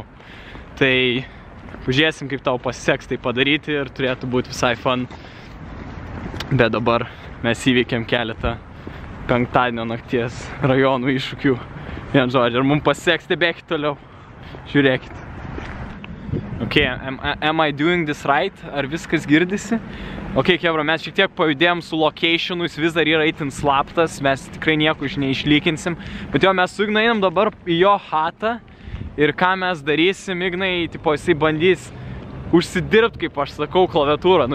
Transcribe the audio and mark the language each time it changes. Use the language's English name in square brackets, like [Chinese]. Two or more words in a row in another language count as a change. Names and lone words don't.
[Lithuanian] Tai pažiūrėsim, kaip tau pasiseks tai padaryti ir turėtų būti visai fun. Bet dabar mes įveikėm keletą penktadienio nakties rajonų iššūkių. Vien žodžiu, ar mums pasiseks, stebėkit toliau. Žiūrėkit. [English] Ok, am I doing this right? [Lithuanian] Ar viskas girdisi? Ok, kebra, mes šiek tiek pajudėjom su locationu, jis vis dar yra itin slaptas, mes tikrai nieko iš neišlykinsim. Bet jo, mes su Ignai einam dabar į jo hatą ir ką mes darysim, Ignai, tipo, jisai bandys užsidirbti, kaip aš sakau, klaviatūrą.